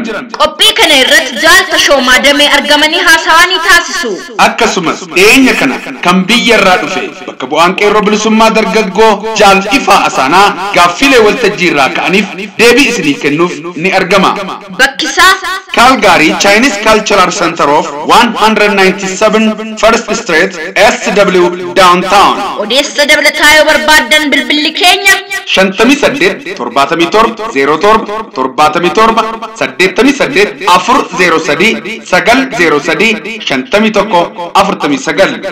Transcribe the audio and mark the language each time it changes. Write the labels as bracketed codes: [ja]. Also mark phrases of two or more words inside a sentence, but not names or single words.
[om] qophii kana irratti jaalta shoomaa damee argamanii haasawanii taasisu. Akkasumas dhiyeenya kana kan biyya irraa dhufe bakka bu'aan qeerroo bilisummaa dargaggoo Jaal Ifaa Asaanaa gaaffilee waltajjii irraa ka'aniif deebii isinii kennuuf ni argama. Bakkisaa Calgary Chinese Cultural Center of 197 First Street SW Downtown. odeessa dabalataa yoo barbaaddan bilbilli keenya 58 77 07 77 88 403 903 51 49.